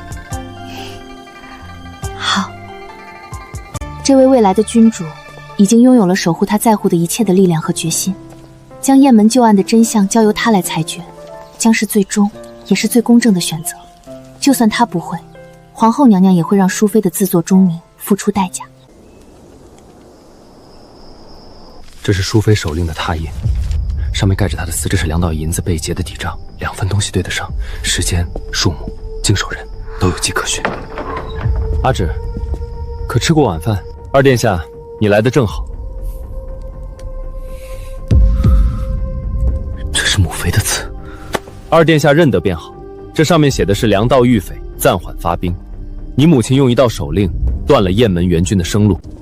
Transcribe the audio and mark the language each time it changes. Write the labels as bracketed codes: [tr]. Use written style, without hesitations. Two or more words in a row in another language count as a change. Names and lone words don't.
[zh] 好，這位未來的君主已經擁有了守護他在乎的一切的力量和決心，將雁門舊案的真相交由他來裁決，將是最終也是最公正的選擇。就算他不會，皇後娘娘也會讓淑妃的自作忠明付出代價。這是淑妃手令的拓印，上面蓋着她的絲，這是2道銀子被劫的底賬，2份東西對得上，時間、數目、經手人都有跡可循。阿芷，可吃過晚飯？二殿下，你來得正好。這是母妃的詞。二殿下認得便好，這上面寫的是梁道御匪暫緩發兵，你母親用一道手令斷了雁門援軍的生路。